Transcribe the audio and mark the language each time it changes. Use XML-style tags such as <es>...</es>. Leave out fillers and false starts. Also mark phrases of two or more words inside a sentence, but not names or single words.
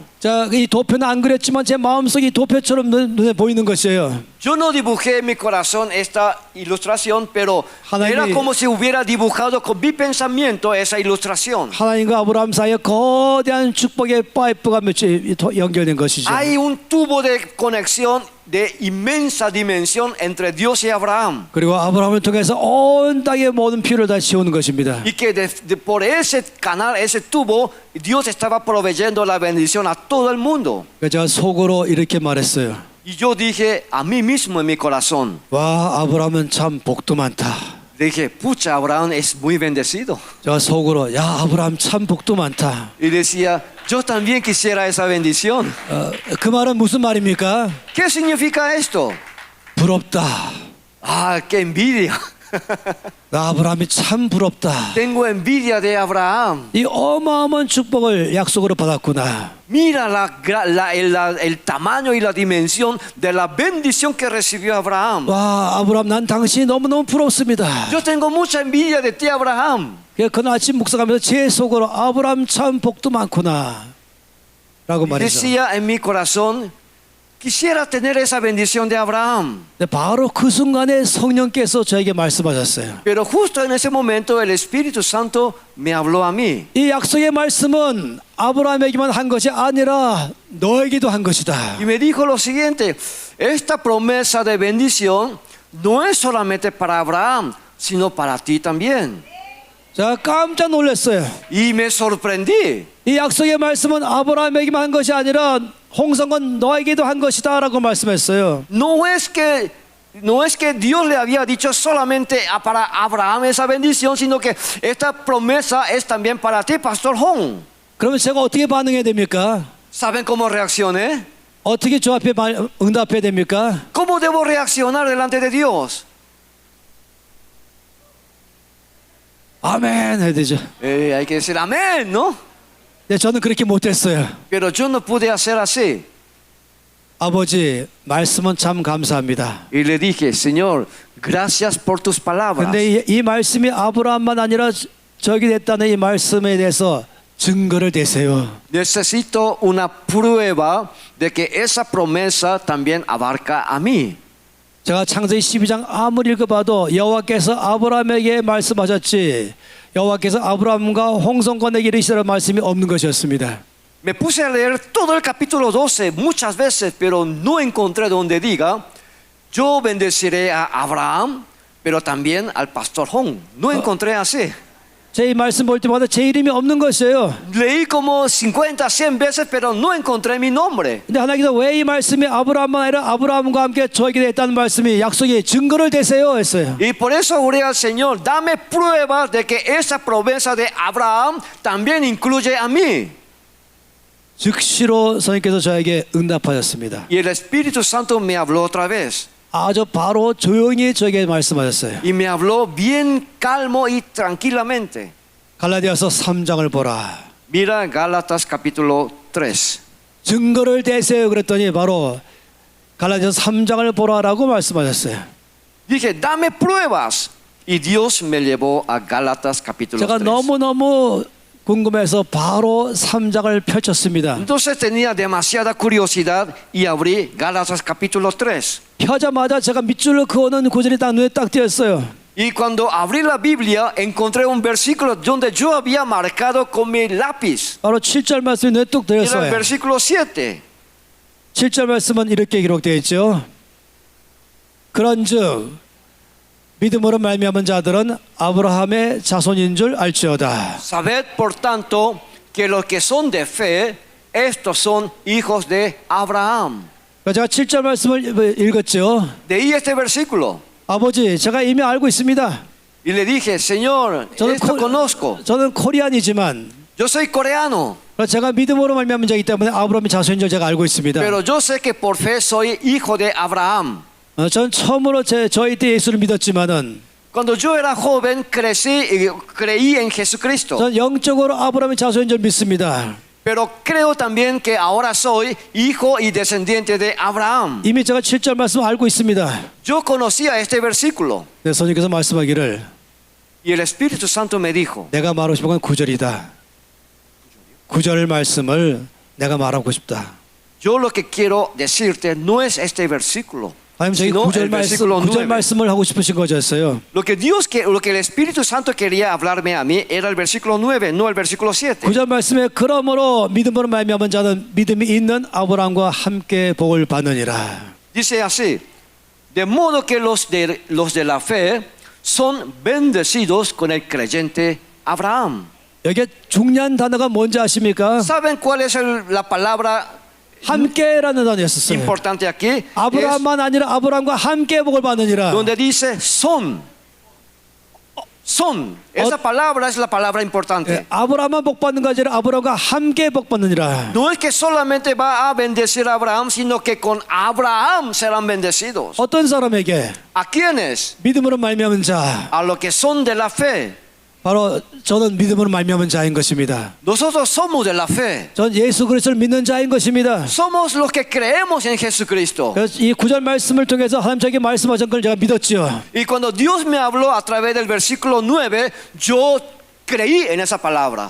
<ko>자, 이 도표는 안 그렸지만 제 마음속이 도표처럼 눈에 보이는 것이에요.</ko> <es>Yo no dibujé en mi corazón esta ilustración, pero</es> <ko>하나님이-</ko> <es>era como si hubiera dibujado con mi pensamiento esa ilustración.</es> <ko>하나님과 아브라함 사이에 거대한 축복의 파이프가 연결된 것이죠.</ko> <es>Hay un tubo de conexión de inmensa dimensión entre Dios y Abraham.</es> <ko>그리고 아브라함을 통해서 온 땅의 모든 피를 다 채우는 것입니다.</ko> <es>Y que por ese canal, ese tubo, Dios estaba proveyendo la bendición a todo el mundo.</es> <ko>그래서 제가 속으로 이렇게 말했어요.</ko> <es>Y yo dije a mí mismo en mi corazón,</es> <ko>와, 아브라함은 참 복도 많다.</ko> <es>dije, pucha, Abraham es muy bendecido.</es> <ko>제가 속으로 야, 아브라함 참 복도 많다.</ko> <es>Y decía, yo también quisiera esa bendición.</es> <ko>그 말은 무슨 말입니까?</ko> <es>¿Qué significa esto?</es> <ko>부럽다.</ko> <es>Ah, qué envidia.</es> <ko>나 아브라함이 참 부럽다.</ko> <es>Tengo envidia de Abraham.</es> <ko>이 어마어마한 축복을 약속으로 받았구나.</ko> <es>Mira el tamaño y la dimensión de la bendición que recibió Abraham.</es> <ko>와, 아브라함 난 당신이 너무너무 부럽습니다.</ko> <es>Yo tengo mucha envidia de ti, Abraham.</es> <ko>그날 아침 묵상하면서 제 속으로 아브라함 참 복도 많구나 라고 말했죠.</ko> <es>Decía en mi corazón, quisiera tener esa bendición de Abraham.</es> <ko>바로 그 순간에 성령께서 저에게 말씀하셨어요.</ko> <es>Pero justo en ese momento el Espíritu Santo me habló a mí.</es> <ko>이 약속의 말씀은 아브라함에게만 한 것이 아니라 너에게도 한 것이다.</ko> <es>Y me dijo lo siguiente, esta promesa de bendición no es solamente para Abraham, sino para ti también.</es> <ko>제가 깜짝 놀랐어요.</ko> <es>Y me sorprendí.</es> <ko>이 약속의 말씀은 아브라함에게만 한 것이 아니라 홍성은 너에게도 한 것이다 라고 말씀했어요.</ko> <es>No es que Dios le había dicho solamente para Abraham esa bendición, sino que esta promesa es también para ti, Pastor Hong.</es> <ko>그러면 제가 어떻게 반응해야 됩니까?</ko> <es>¿Saben cómo reaccioné?</es> <ko>어떻게 저 앞에 응답해야 됩니까?</ko> <es>¿Cómo debo reaccionar delante de Dios?</es> <ko>아멘 해야 되죠.</ko> <es>Hay que decir amén, ¿no?</es> <ko>네, 저는 그렇게 못했어요.</ko> <es>Pero yo no pude hacer así.</es> <ko>아버지, 말씀은 참 감사합니다.</ko> <es>Y le dije, Señor, gracias por tus palabras.</es> <ko>근데 이 말씀이 아브라함만 아니라 저기 됐다는 이 말씀에 대해서 증거를 대세요.</ko> <es>Necesito una prueba de que esa promesa también abarca a mí.</es> <ko>제가 창세기 12장 아무리 읽어봐도 여호와께서 아브라함에게 말씀하셨지 여호와께서 아브라함과 홍성권에게 이르시라는 말씀이 없는 것이었습니다.</ko> <es>Me puse a leer todo el capítulo 12 muchas veces, pero no encontré donde diga, yo bendeciré a Abraham, pero también al pastor Hong. No encontré así.</es> <ko>제 이 말씀 볼 때마다 제 이름이 없는 것이에요.</ko> <es>Leí como 50, 100 veces, pero no encontré mi nombre.</es> <ko>근데 하나님께서 왜 이 말씀이 아브라함만 아니라 아브라함과 함께 저에게 됐다는 말씀이 약속의 증거를 대세요 했어요.</ko> <es>Y por eso oré al Señor, dame pruebas de que esa promesa de Abraham también incluye a mí.</es> <ko>즉시로 선생님께서 저에게 응답하셨습니다.</ko> <es>Y el Espíritu Santo me habló otra vez.</es> <ko>아주 바로 조용히 저에게 말씀하셨어요.</ko> <es>Y me habló bien calmo y tranquilamente.</es> <ko>갈라디아서 3장을 보라.</ko> <es>Mira Gálatas capítulo 3.</es> <ko>증거를 대세요 그랬더니 바로 갈라디아서 3장을 보라라고 말씀하셨어요.</ko> <es>Dije, dame pruebas. Y Dios me llevó a Gálatas capítulo</es> <ko>제가</ko> <es>3.</es> <ko>너무너무 궁금해서 바로 3장을 펼쳤습니다.</ko> <es>Entonces tenía demasiada curiosidad y abrí Gálatas capítulo 3.</es> <ko>펴자마자 제가 밑줄로 그어놓은 구절이 딱 눈에 딱 띄었어요.</ko> <es>Y cuando abrí la Biblia encontré un versículo donde yo había marcado con mi lápiz.</es> <ko>바로 7절 말씀이 눈에 뚝</ko> <es>Era el</es> <ko>들었어요.</ko> <es>versículo 7.</es> <ko>7절 말씀은 이렇게 기록되어 있죠. 그런즉 믿음으로 말미암은 자들은 아브라함의 자손인 줄 알지어다.</ko> <es>Sabed por tanto que los que son de fe, estos son hijos de Abraham.</es> <ko>제가 7절 말씀을 읽었죠.</ko> <es>Leí este versículo</es> <ko>아버지, 제가 이미 알고 있습니다.</ko> <es>y le dije, Señor, esto conozco.</es> <ko>저는 코리안이지만</ko> <es>Yo soy coreano,</es> <ko>제가 믿음으로 말미암은 자이기 때문에 아브라함의 자손인 줄 제가 알고 있습니다.</ko> <es>pero yo sé que por fe soy hijo de Abraham.</es> <ko>전 처음으로 저희 때 예수를 믿었지만은</ko> <es>Cuando yo era joven crecí y creí en Jesucristo.</es> <ko>전 영적으로 아브라함의 자손인 줄 믿습니다.</ko> <es>Pero creo también que ahora soy hijo y descendiente de Abraham.</es> <ko>이미 제가 7절 말씀 알고 있습니다.</ko> <es>Yo conocía este versículo</es> <ko>네, 성령께서 말씀하기를</ko> <es>y el Espíritu Santo me dijo,</es> <ko>내가 말하고 싶은 건 9절이다. 9절 말씀을 내가 말하고 싶다.</ko> <es>yo lo que quiero decirte no es este versículo,</es> <ko>하나님 저희</ko> <es>sino</es> <ko>9절</ko> <es>el versículo 9.</es> <ko>말씀을 하고 싶으신 거였어요.</ko> <es>Lo que el Espíritu Santo quería hablarme a mí era el versículo 9, no el versículo 7.</es> <ko>9절 말씀에 그러므로 믿음으로 말미암은 자는 믿음이 있는 아브라함과 함께 복을 받느니라.</ko> <es>Dice así, de modo que los de la fe son bendecidos con el creyente Abraham.</es> <ko>여기에 중요한 단어가 뭔지 아십니까?</ko> <es>¿Saben cuál es la palabra</es> <ko>함께라는 단어였었어요.</ko> <es>importante aquí? Es</es> <ko>아브라함만 아니라 아브라함과 함께 복을 받느니라.</ko> <es>donde dice son. Son. Esa palabra es la palabra importante.</es> <ko>예, 아브라함만 복 받는 것이 아니라 아브라함과 함께 복 받느니라.</ko> <es>No es que solamente va a bendecir a Abraham, sino que con Abraham serán bendecidos.</es> <ko>어떤 사람에게?</ko> <es>¿A quiénes?</es> <ko>믿음으로 말미암은 자.</ko> <es>A los que son de la fe.</es> <ko>바로 저는 믿음으로 말미암은 자인 것입니다.</ko> <es>Nosotros somos de la fe.</es> <ko>전 예수 그리스도를 믿는 자인 것입니다.</ko> <es>Somos los que creemos en Jesucristo.</es> <ko>그래서 이 9절 말씀을 통해서 하나님 저에게 말씀하신 걸 제가 믿었죠.</ko> <es>Y cuando Dios me habló a través del versículo 9, yo creí en esa palabra.</es>